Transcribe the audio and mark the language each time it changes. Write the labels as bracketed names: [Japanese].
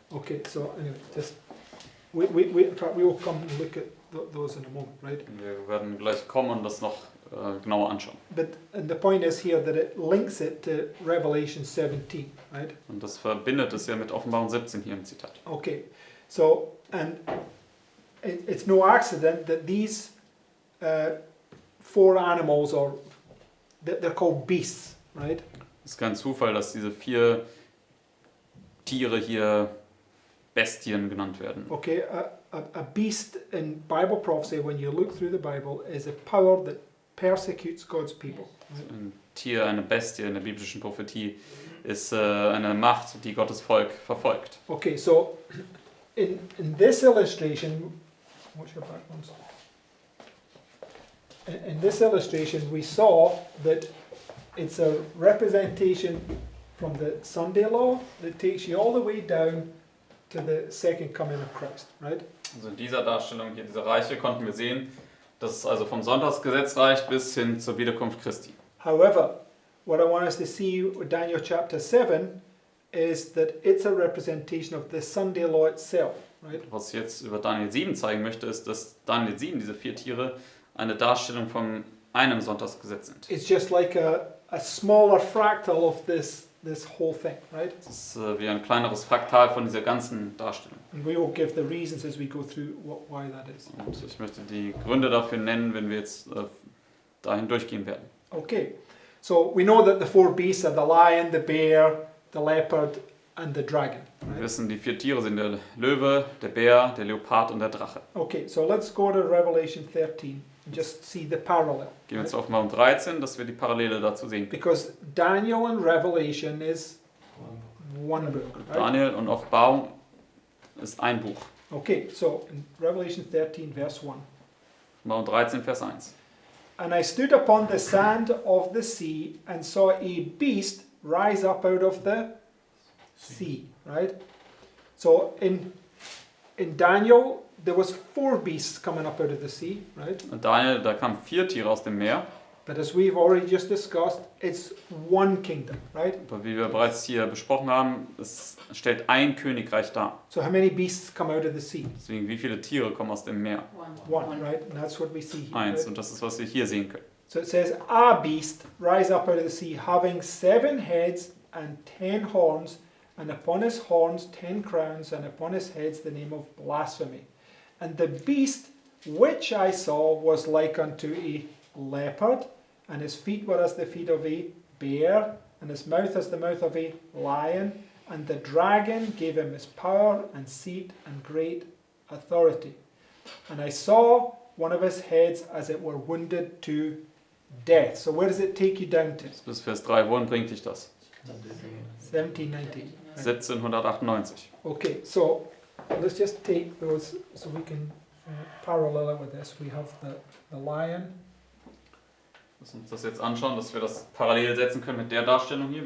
[English] Okay, so anyway, just we in fact we will come and look at those in a moment, right? [German] Wir werden gleich kommen und das noch genauer anschauen. [English] And the point is here that it links it to Revelation 17, right? [German] Und das verbindet es ja mit Offenbarung 17 hier im Zitat. [English] Okay, so, and it's no accident that these four animals are, they're called beasts, right? [German] Es ist kein Zufall, dass diese 4 Tiere hier Bestien genannt werden. [English] Okay, a beast in Bible prophecy, when you look through the Bible, is a power that persecutes God's people. Right? [German] Ein Tier, eine Bestie in der biblischen Prophetie ist eine Macht, die Gottes Volk verfolgt. [English] Okay, so in this illustration, what's your background? In this illustration, we saw that it's a representation from the Sunday law that takes you all the way down to the second coming of Christ, right? [German] Also in dieser Darstellung hier, dieser Reiche, konnten wir sehen, dass es also vom Sonntagsgesetz reicht bis hin zur Wiederkunft Christi. [English] However, what I want us to see with Daniel chapter 7 is that it's a representation of the Sunday law itself, right? [German] Was ich jetzt über Daniel 7 zeigen möchte, ist, dass Daniel 7, diese 4 Tiere, eine Darstellung von einem Sonntagsgesetz sind. [English] It's just like a smaller fractal of this whole thing, right? [German] Es ist wie ein kleineres Fraktal von dieser ganzen Darstellung. [English] And we will give the reasons as we go through why that is. [German] Und ich möchte die Gründe dafür nennen, wenn wir jetzt dahin durchgehen werden. [English] Okay, so we know that the four beasts are the lion, the bear, the leopard, and the dragon. [German] Wir [English] Right? [German] wissen, die 4 Tiere sind der Löwe, der Bär, der Leopard und der Drache. [English] Okay, so let's go to Revelation 13 and just see the parallel. [German] Gehen wir [English] right? [German] zu Offenbarung 13, dass wir die Parallele dazu sehen können. [English] Because Daniel and Revelation is one book. Right? [German] Daniel und Offenbarung ist ein Buch. [English] Okay, so in Revelation 13, verse 1. [German] Offenbarung 13, Vers 1. [English] And I stood upon the sand of the sea and saw a beast rise up out of the sea, right? So in Daniel, there was 4 beasts coming up out of the sea, right? [German] Und Daniel, da kamen 4 Tiere aus dem Meer. [English] But as we've already just discussed, it's one kingdom, right? [German] Aber wie wir bereits hier besprochen haben, es stellt ein Königreich dar. [English] So how many beasts come out of the sea? [German] Deswegen, wie viele Tiere kommen aus dem Meer? [English] One, right? And that's what we see here. [German] Eins. [English] right? [German] Und das ist, was wir hier sehen können. [English] So it says, a beast rise up out of the sea, having 7 heads and 10 horns, and upon his horns 10 crowns, and upon his heads the name of blasphemy. And the beast which I saw was like unto a leopard, and his feet were as the feet of a bear, and his mouth as the mouth of a lion. And the dragon gave him his power and seat and great authority. And I saw one of his heads as it were wounded to death. So where does it take you down to? [German] Bis Vers 3, wohin bringt dich das? [English] 1790. Right? [German] 1798. [English] Okay, so let's just take those so we can parallel it with this. We have the lion, [German] Lass uns das jetzt anschauen, dass wir das parallel setzen können mit der Darstellung hier.